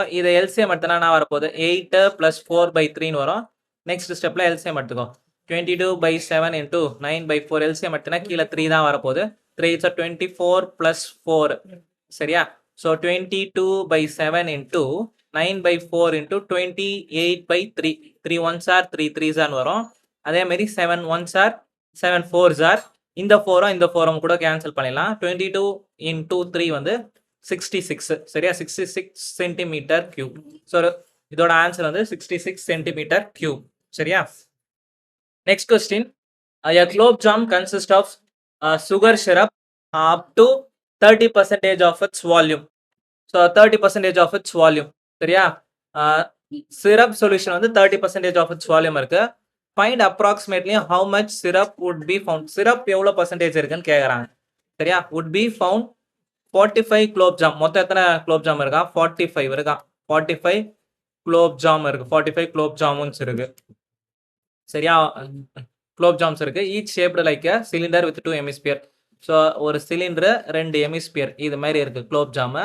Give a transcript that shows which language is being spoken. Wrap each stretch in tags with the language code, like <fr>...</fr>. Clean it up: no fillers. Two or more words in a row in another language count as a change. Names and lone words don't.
<ta>இதை எல்சிஎம் எடுத்தனா என்ன வரப்போகுது, 8 + 4/3 வரும்.</ta> <en>next step</en> <ta>எல்சிஎம் எடுத்துக்கோ, 22/7 இன்டூ 9/4, எல்சிஎம் எடுத்தனா கீழே 3 தான் வரப்போகுது.</ta> <en>3 is 24 + 4, சரியா.</en> <ta>ஸோ 22/7 இன்டூ 9/4 இன்டூ 28/3,</ta> <en>3 1s are 3 3s are</en> <ta>வரும்.</ta> <en>அதே மாதிரி 7 1s are 7 4s are,</en> <ta>இந்த 4ம் இந்த 4ம் கூட கேன்சல் பண்ணிடலாம். 22 × 3 வந்து 66, சரியா, 66</ta> <en>centimeter cube.</en> <ta>ஸோ இதோட ஆன்சர் வந்து 66</ta> <en>centimeter cube,</en> <ta>சரியா.</ta> <en>next question, a globe jam consists of sugar syrup up to 30% of its volume. ஸோ 30% of its volume,</en> <ta>சரியா.</ta> <en>syrup solution</en> <ta>வந்து</ta> <en>30% of its volume</en> <ta>இருக்கு.</ta> <en>find approximately how much syrup would be found.</en> <ta>சிரப் எவ்வளோ பர்சன்டேஜ் இருக்குன்னு கேட்குறாங்க, சரியா.</ta> <en>would be found 45 குலோப் ஜாம்.</en> <ta>மொத்தம் எத்தனை குலோப் ஜாம் இருக்கா, 45 இருக்கா, 45 குலோப் ஜாம் இருக்கு, 45 குலோப் ஜாமுன்ஸ் இருக்கு, சரியா. குலோப் ஜாம்ஸ் இருக்கு.</ta> <en>each shaped like a cylinder with 2 hemisphere. ஸோ ஒரு சிலிண்டர் 2 ஹெமிஸ்பியர்</en> <ta>இது மாதிரி இருக்கு</ta> <en>குலோப் ஜாமு.</en>